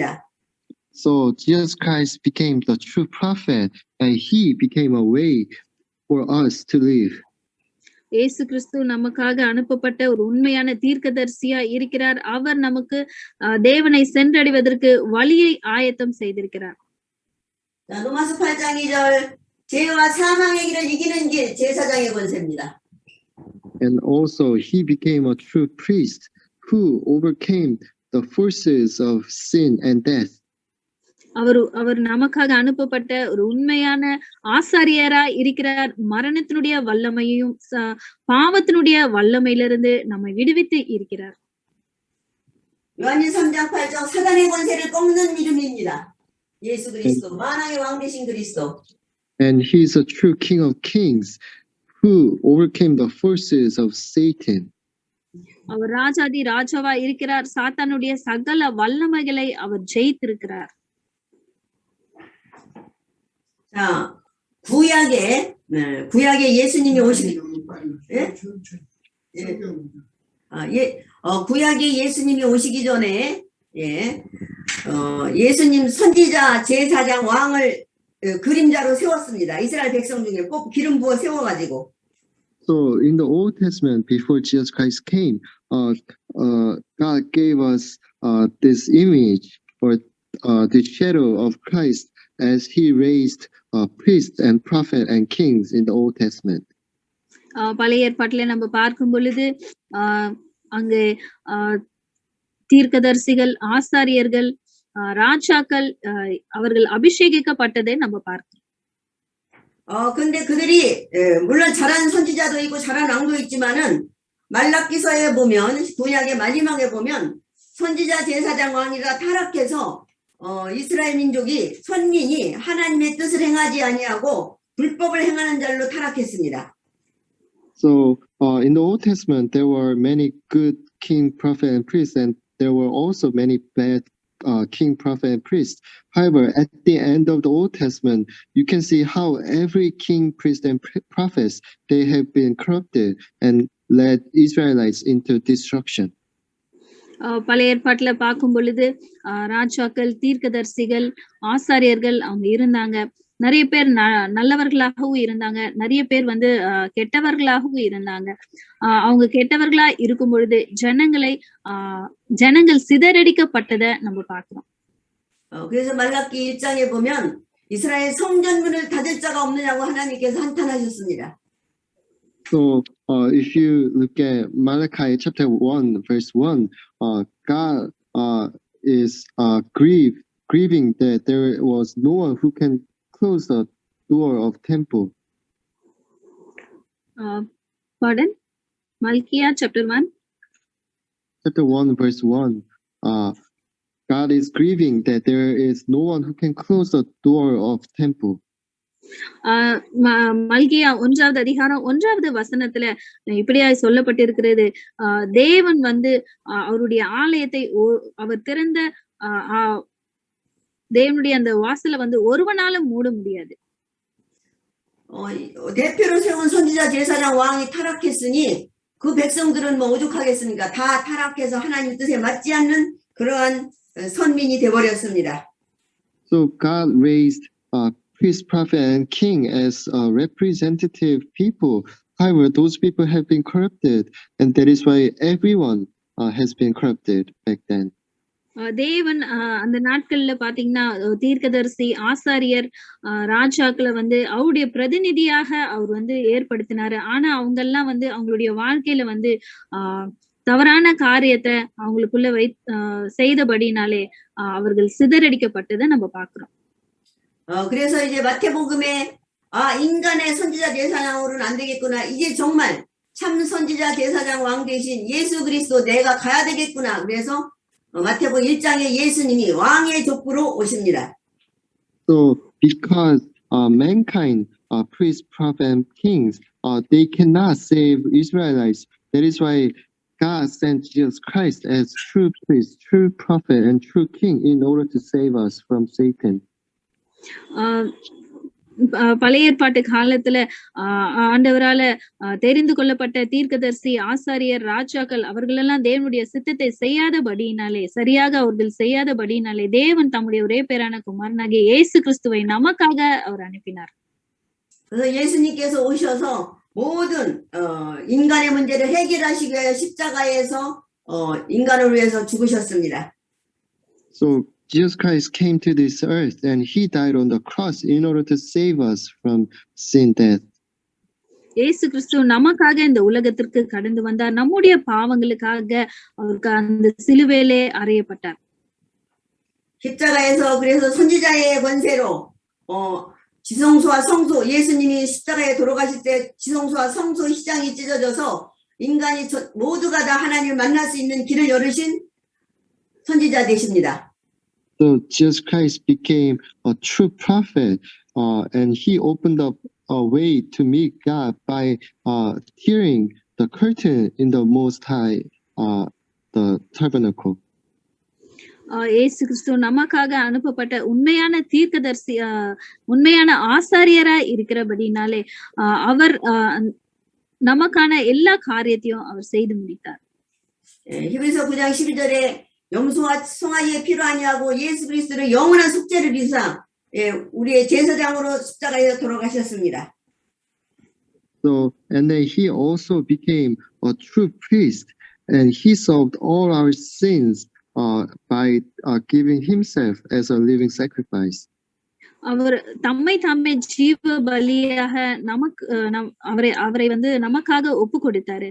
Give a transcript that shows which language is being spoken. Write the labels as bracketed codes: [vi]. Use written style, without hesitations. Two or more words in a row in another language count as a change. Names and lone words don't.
[en] So Jesus Christ became the true prophet, and he became a way for us to live. [ta] இயேசு கிறிஸ்து நமக்காக அனுப்பப்பட்ட ஒரு உண்மையான தீர்க்கதரிசியா இருக்கிறார். அவர் நமக்கு தேவனை சென்றடைவதற்கு வழியை ஆயத்தம் செய்திருக்கிறார். [ko] 자, 로마서 8장 2절 죄와 사망의 길을 이기는 길 제사장의 권세입니다. [en] And also he became a true priest who overcame the forces of sin and death. [ta] அவர் நமக்காக அனுப்பப்பட்ட ஒரு உண்மையான ஆசாரியரா இருக்கிறார். மரணத்தினுடைய வல்லமையையும் பாவத்தினுடைய வல்லமையிலிருந்து நம்மை விடுவித்து இருக்கிறார். [ko] 요한일 3장 8절 사단의 권세를 꺾는 이름입니다. 예수 그리스도 만왕의 왕 되신 그리스도. [en] And he is a true King of Kings who overcame the forces of Satan. [ta] அவர் ராஜாதி ராஜாவா இருக்கிறார். சாத்தானுடைய சகல வல்லமைகளை அவர் ஜெயித்திருக்கிறார். [ko] 자, 구약에 예수님이 오시기 구약에 예수님이 오시기 전에 예수님 선지자 제사장 왕을 그림자로 세웠습니다. 이스라엘 백성 중에 꼭 기름 부어 세워가지고. [en] So in the Old Testament, before Jesus Christ came, God gave us this image or the shadow of Christ as He raised priests and prophets and kings in the Old Testament. [ta] பழைய ஏற்பாட்டில நம்ம பார்க்கும் பொழுது அங்கே தீர்க்கதரிசிகள், ஆசாரியர்கள், ராஜாக்கள் அவர்கள் அபிஷேகிக்கப்பட்டதை நம்ம பார்க்கிறோம். [ko] 근데 그들이 물론 잘한 선지자도 있고 잘한 왕도 있지만은 말라기서에 보면 구약의 마지막에 보면 선지자 제사장 왕이라 타락해서 이스라엘 민족이 선민이 하나님의 뜻을 행하지 아니하고 불법을 행하는 자로 타락했습니다. [en] So in the Old Testament, there were many good king, prophet, and priests, and there were also many bad king, prophet, and priest. However, at the end of the Old Testament, you can see how every king, priest, and prophets, they have been corrupted and led Israelites into destruction. [ta] பழைய ஏற்பாட்டுல பார்க்கும் பொழுது ராஜாக்கள், தீர்க்கதரிசிகள், ஆசாரியர்கள் அவங்க இருந்தாங்க. நிறைய பேர் நல்லவர்களாகவும் இருந்தாங்க, நிறைய பேர் வந்து கெட்டவர்களாகவும் இருந்தாங்க. அவங்க கெட்டவர்களா இருக்கும் பொழுது ஜனங்கள் சிதறடிக்கப்பட்டதை நம்ம பார்க்கிறோம். [ko] 그래서 말라기 1장에 보면 이스라엘 성전문을 닫을 자가 없느냐고 하나님께서 한탄하셨습니다. [en] So if you look at Malachi chapter 1, verse 1, God is grieving that there was no one who can close the door of temple. Pardon? Malachi chapter 1? Chapter 1, verse 1. God is grieving that there is no one who can close the door of temple. [ta] மல்கியா 1வது அதிகாரம் 1வது வசனத்துல இப்படியாய் சொல்லப்பட்டிருக்கிறது. தேவன் வந்து அவருடைய ஆலயத்தை அவர் திறந்த தேவனுடைய அந்த வாசலை வந்து ஒருவனாலும் மூட முடியாது. [ko] 대표로 세운 선지자 제사장 왕이 타락했으니 그 백성들은 뭐 오죽하겠습니까? 다 타락해서 하나님 뜻에 맞지 않는 그러한 선민이 되어버렸습니다. [en] So God raised priest, prophet, and king as representative people. However, those people have been corrupted, and that is why everyone has been corrupted back then. [ta] தேவன் அந்த நாட்கள்ல பாத்தீங்கன்னா தீர்க்கதரிசி, ஆசாரியர், ராஜாக்களை வந்து அவருடைய பிரதிநிதியாக அவர் வந்து ஏற்படுத்தினாரு. ஆனா அவங்க எல்லாம் வந்து அவங்களுடைய வாழ்க்கையில வந்து தவறான காரியத்தை அவங்களுக்குள்ள செய்தபடினாலே அவர்கள் சிதறடிக்கப்பட்டதை நம்ம பாக்குறோம். [ko] 그래서 이제 마태복음에 인간의 선지자 제사장으로는 안 되겠구나. 이제 정말 참 선지자 제사장 왕 대신 예수 그리스도 내가 가야 되겠구나. 그래서 마태복음 1장에 예수님이 왕의 족보로 오십니다. [en] So because mankind, priests, prophets, and kings, they cannot save Israelites. That is why God sent Jesus Christ as true priest, true prophet, and true king in order to save us from Satan. [ta] பழைய ஏற்பாட்டு காலத்துல ஆண்டவரால தெரிந்து கொள்ளப்பட்ட தீர்க்கதரிசி, ஆசாரியர், ராஜாக்கள் அவர்கள் எல்லாம் தேவனுடைய சித்தத்தை செய்யாதபடியினாலே, சரியாக அவர்கள் செய்யாதபடியினாலே தேவன் தம்முடைய ஒரே பேரான குமாரனாகிய இயேசு கிறிஸ்துவை நமக்காக அவர் அனுப்பினார். [ko] 그래서 예수님께서 오셔서 모든 인간의 문제를 해결하시기 위해 십자가에서 인간을 위해서 죽으셨습니다. [en] So Jesus Christ came to this earth and he died on the cross in order to save us from sin death. [ta] இயேசு கிறிஸ்து நமக்காக இந்த உலகத்திற்கு கடந்து வந்தார். நம்முடைய பாவங்களுக்காக அவருக்கு அந்த சிலுவையிலே அறையப்பட்டார். [ko] 십자가에서 그래서 선지자의 권세로 지성소와 성소, 예수님이 십자가에 돌아가실 때 지성소와 성소 휘장이 찢어져서 인간이 모두가 다 하나님을 만날 수 있는 길을 열으신 선지자 되십니다. [en] So Jesus Christ became a true prophet, and he opened up a way to meet God by tearing the curtain in the Most High, the tabernacle. [ta] இயேசு கிறிஸ்து நமக்காக அனுப்பப்பட்ட உண்மையான தீர்க்கதரிசி, உண்மையான ஆசாரியரா இருக்கிறபடினாலே அவர் நமக்கான எல்லா காரியத்தையும் அவர் செய்து முடித்தார். [ko] 히브리서 9장 12절에 염소와 송아지의 피로 아니하고 예수 그리스도를 영원한 속죄를 이루사 예, 우리의 제사장으로 십자가에서 돌아가셨습니다. [en] So, and then he also became a true priest, and he solved all our sins by giving himself as a living sacrifice. [ta] அவர் தம்மை தாமே ஜீவ பலியாக நமக்கு அவரை வந்து நமக்காக ஒப்பு கொடுத்தாரு.